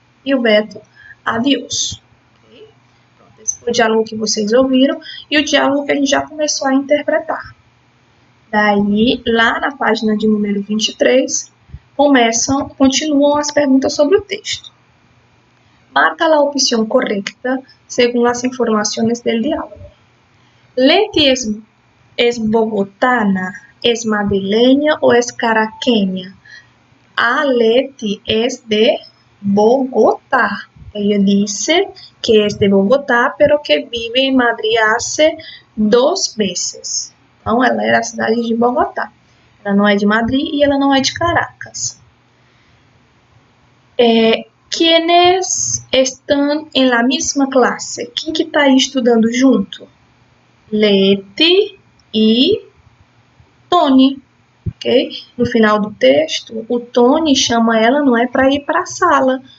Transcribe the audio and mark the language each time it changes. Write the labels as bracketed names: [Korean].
[Portuguese] E o Beto, [Spanish] adiós. [Portuguese] Okay? Pronto, esse foi o diálogo que vocês ouviram e o diálogo que a gente já começou a interpretar. Daí, lá na página de número 23, continuam as perguntas sobre o texto. [Spanish] Marca [Portuguese] a opção correta [Spanish] según las informaciones del diálogo. Leti es bogotana, es madrileña o es caraqueña? A Leti es de Bogotá. Ella dice que es de Bogotá, pero que vive en Madrid hace 2 meses. [Portuguese] Então, ela é da cidade de Bogotá. Ela não é de Madrid e ela não é de Caracas. [Spanish] ¿Quiénes están en la misma clase? [Portuguese] Quem que está aí estudando junto? Leti e Tony. Okay? No final do texto, o Tony chama ela, não é para ir para a sala.